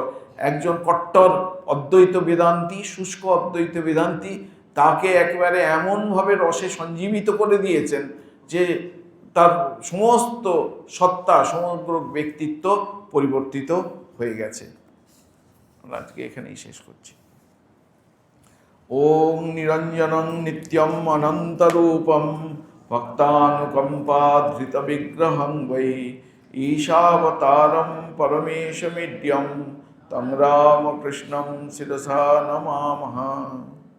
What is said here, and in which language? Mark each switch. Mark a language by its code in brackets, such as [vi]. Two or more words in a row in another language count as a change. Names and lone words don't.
[bn] একজন কট্টর অদ্বৈত বেদান্তি, শুষ্ক অদ্বৈত বেদান্তি, তাকে একেবারে এমনভাবে রসে সঞ্জীবিত করে দিয়েছেন যে তার সমস্ত সত্তা, সমগ্র ব্যক্তিত্ব পরিবর্তিত হয়ে গেছে। আমরা আজকে এখানেই শেষ করছি। [sa] ॐ निरञ्जनं नित्यम् अनन्तरूपम् भक्तानुकम्पाधृत विग्रहं वै ईशावतारम् परमेशमीड्यम् तं रामकृष्णं शिरसा नमामः।